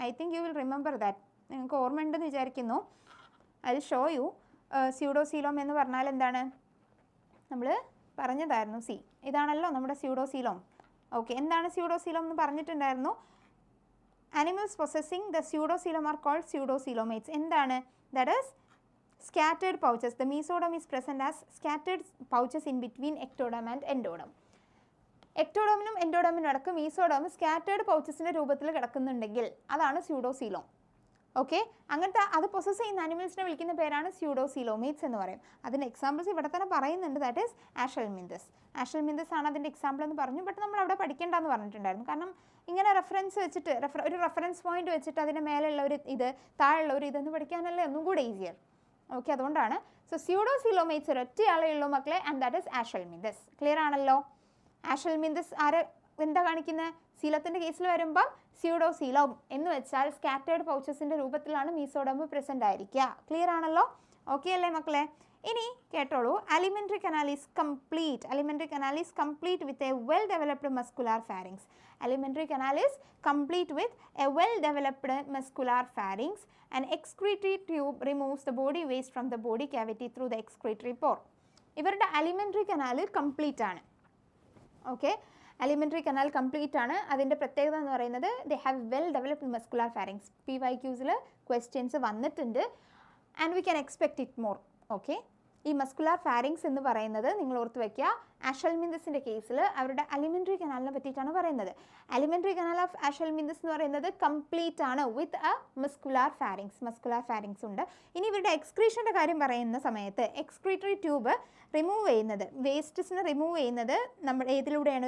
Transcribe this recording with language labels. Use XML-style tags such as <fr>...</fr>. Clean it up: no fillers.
<en>I think you will remember that.</en> <ml>നിങ്ങൾക്ക് ഓർമ്മയുണ്ടെന്ന് വിചാരിക്കുന്നു.</ml> <en>I show you.</en> <ml>സ്യൂഡോസീലോം എന്ന് പറഞ്ഞാൽ എന്താണ്? നമ്മൾ പറഞ്ഞതായിരുന്നു. ഇതാണല്ലോ നമ്മുടെ സ്യൂഡോസീലോം. ഓക്കെ, എന്താണ് സ്യൂഡോസീലോം എന്ന് പറഞ്ഞിട്ടുണ്ടായിരുന്നു.</ml> <en>Animals possessing the pseudocoelom are called pseudocoelomates.</en> <ml>എന്താണ്?</ml> <en>That is scattered pouches. The mesoderm is present as scattered pouches in between ectoderm and endoderm.</en> <ml>എക്ടോഡോമിനും എൻഡോഡോമിനും ഇടയ്ക്ക് മീസോഡോം സ്കാറ്റേർഡ് പൗച്ചസിൻ്റെ രൂപത്തിൽ കിടക്കുന്നുണ്ടെങ്കിൽ അതാണ് സ്യൂഡോസീലോം. ഓക്കെ, അങ്ങനത്തെ അത് പൊസസ് ചെയ്യുന്ന ആനിമൽസിനെ വിളിക്കുന്ന പേരാണ് സ്യൂഡോസീലോമേറ്റ്സ് എന്ന് പറയും. അതിൻ്റെ എക്സാമ്പിൾസ് ഇവിടെ തന്നെ പറയുന്നുണ്ട്.</ml> <en>That is Aschelminthes.</en> <ml>ആഷൽമിന്തസ് ആണ് അതിൻ്റെ എക്സാമ്പിൾ എന്ന് പറഞ്ഞു. ബട്ട് നമ്മൾ അവിടെ പഠിക്കേണ്ടെന്ന് പറഞ്ഞിട്ടുണ്ടായിരുന്നു. കാരണം ഇങ്ങനെ റെഫറൻസ് വെച്ചിട്ട് ഒരു റെഫറൻസ് പോയിന്റ് വെച്ചിട്ട് അതിൻ്റെ മേലുള്ള ഒരു ഇത്, താഴെയുള്ള ഒരു ഇതെന്ന് പഠിക്കാനല്ലേ ഒന്നും കൂടെ ഈസിയർ. ഓക്കെ, അതുകൊണ്ടാണ്. സോ സ്യൂഡോസീലോമേറ്റ്സ് ഒരൊറ്റയാളേ ഉള്ളൂ മക്കളെ,</ml> <en>And that is Aschelminthes.</en> <ml>ക്ലിയർ ആണല്ലോ? ആഷൽമിന്തസ് എന്താ കാണിക്കുന്നത്? സീലത്തിൻ്റെ കേസിൽ വരുമ്പം സ്യൂഡോസീലോം എന്ന് വെച്ചാൽ സ്കാറ്റേർഡ് പൗച്ചസിൻ്റെ രൂപത്തിലാണ് മീസോഡോം പ്രസൻ്റ് ആയിരിക്കുക. ക്ലിയർ ആണല്ലോ? ഓക്കെ അല്ലേ മക്കളെ? ഇനി കേട്ടോളൂ.</ml> <en>alimentary canal is complete. Alimentary canal is complete with a well developed muscular pharynx. Alimentary canal is complete with a well developed muscular pharynx. An excretory tube removes the body waste from the body cavity through the excretory pore.</en> <ml>ഇവരുടെ alimentary canal complete ആണ്. Okay, alimentary canal complete ആണ്. അതിൻ്റെ പ്രത്യേകത എന്ന് പറയുന്നത്</ml> <en>they have well developed muscular pharynx.</en> <ml>PYQസിൽ questions വന്നിട്ടുണ്ട്,</ml> <en>and we can expect it more.</en> <ml>Okay, ഈ muscular pharynx എന്ന് പറയുന്നത് നിങ്ങൾ ഓർത്ത് വയ്ക്കുക. ആഷൽമിന്തസിൻ്റെ കേസിൽ അവരുടെ അലിമെൻ്ററി കനാലിനെ പറ്റിയിട്ടാണ് പറയുന്നത്. അലിമെൻ്ററി കനാൽ ഓഫ് ആഷൽമിന്തസ് എന്ന് പറയുന്നത് കംപ്ലീറ്റ് ആണ്</ml> <en>With a muscular pharynx.</en> <ml>Muscular pharynx ഉണ്ട്. ഇനി ഇവരുടെ എക്സ്ക്രീഷൻ്റെ കാര്യം പറയുന്ന സമയത്ത് എക്സ്ക്രീറ്ററി ട്യൂബ് റിമൂവ് ചെയ്യുന്നത്, വേസ്റ്റസിനെ റിമൂവ് ചെയ്യുന്നത് നമ്മൾ ഏതിലൂടെയാണ്?</ml>